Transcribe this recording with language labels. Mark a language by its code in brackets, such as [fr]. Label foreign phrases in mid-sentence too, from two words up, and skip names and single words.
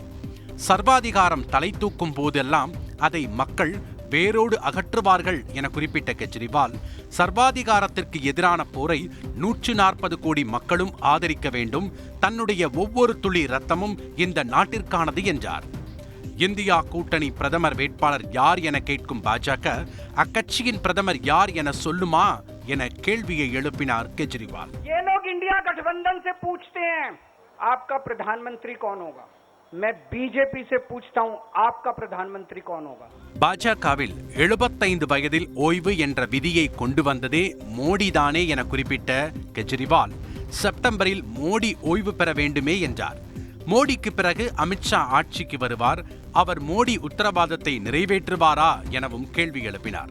[ta] சர்வாதிகாரம் தலை தூக்கும் போதெல்லாம் அதை மக்கள் வேரோடு அகற்றுவார்கள் என குறிப்பிட்ட கெஜ்ரிவால், சர்வாதிகாரத்திற்கு எதிரான போரை 140 கோடி மக்களும் ஆதரிக்க வேண்டும், தன்னுடைய ஒவ்வொரு துளி ரத்தமும் இந்த நாட்டிற்கானது என்றார். இந்தியா கூட்டணி பிரதமர் வேட்பாளர் யார் என கேட்கும் பாஜக, அக்கட்சியின் பிரதமர் யார் என சொல்லுமா என கேள்வியை எழுப்பினார் கெஜ்ரிவால். [hi] ये लोग इंडिया गठबंधन से पूछते हैं आपका प्रधानमंत्री कौन होगा. मैं बीजेपी से पूछता हूं आपका प्रधानमंत्री कौन होगा. [ta] பாஜகவில் 75 வயதில் ஓய்வு என்ற விதியை கொண்டு வந்ததே மோடிதானே என குறிப்பிட்ட கெஜ்ரிவால், செப்டம்பரில் மோடி ஓய்வு பெற வேண்டுமே என்றார். மோடிக்கு பிறகு அமித்ஷா ஆட்சிக்கு வருவார், அவர் மோடி உத்தரவாதத்தை நிறைவேற்றுவாரா எனவும் கேள்வி எழுப்பினார்.